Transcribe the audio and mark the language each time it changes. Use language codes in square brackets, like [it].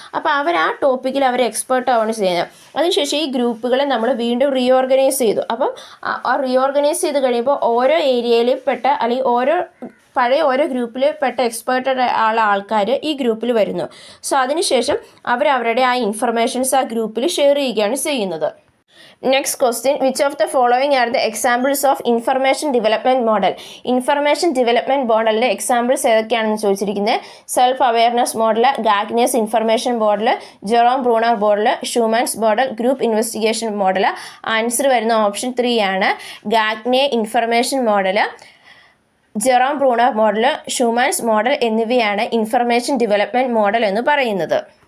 [ml] അപ്പോൾ അവർ ആ ടോപ്പിക്കിൽ അവർ എക്സ്പേർട്ട് ആവുകയാണ് ചെയ്യുന്നത്. അതിനുശേഷം ഈ ഗ്രൂപ്പുകളെ നമ്മൾ വീണ്ടും റീഓർഗനൈസ് ചെയ്തു. അപ്പം ആ റീഓർഗനൈസ് ചെയ്ത് കഴിയുമ്പോൾ ഓരോ ഏരിയയിൽ പെട്ട അല്ലെങ്കിൽ ഓരോ ഗ്രൂപ്പിൽ പെട്ട എക്സ്പേർട്ടഡ് ആൾക്കാർ ഈ ഗ്രൂപ്പിൽ വരുന്നു. സോ അതിനുശേഷം അവരവരുടെ ആ ഇൻഫർമേഷൻസ് ആ ഗ്രൂപ്പിൽ ഷെയർ ചെയ്യുകയാണ് ചെയ്യുന്നത്. [en] Next question, which of the following are the examples of information development model? [ml] Information development മോഡലിൻ്റെ examples ഏതൊക്കെയാണെന്ന് ചോദിച്ചിരിക്കുന്നത്. Self awareness model, ഗാഗ്നേസ് information model, Jerome Bruner model, ഷൂമാൻസ് model, group investigation model. Answer വരുന്ന option 3 ആണ്. Gagne information model, Jerome Bruner model, ഷൂമാൻസ് model എന്നിവയാണ് information development model എന്ന് പറയുന്നത്.